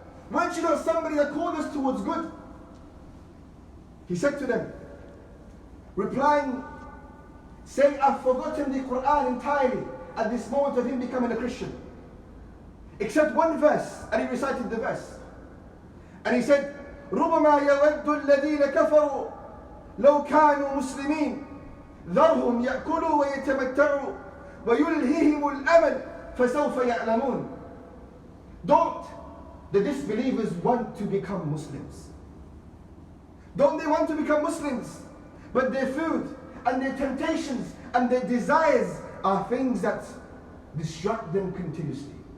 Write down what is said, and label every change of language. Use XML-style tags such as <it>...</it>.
<en>Weren't you not somebody that called us towards good? He said to them, replying, saying, I've forgotten the Quran entirely at this moment of him becoming a Christian. Except one verse, and he recited the verse. And he said,</en> <ar>رُبَمَا يَوَدُّ الَّذِينَ كَفَرُوا لَوْ كَانُوا مُسْلِمِينَ ذَرْهُمْ يَأْكُلُوا وَيَتَمَتَّعُوا وَيُلْهِهِمُ الْأَمَلُ فَسَوْفَ يَعْلَمُونَ.</ar> <en>Don't the disbelievers want to become Muslims? Don't they want to become Muslims? But their food and their temptations and their desires are things that distract them continuously.</en>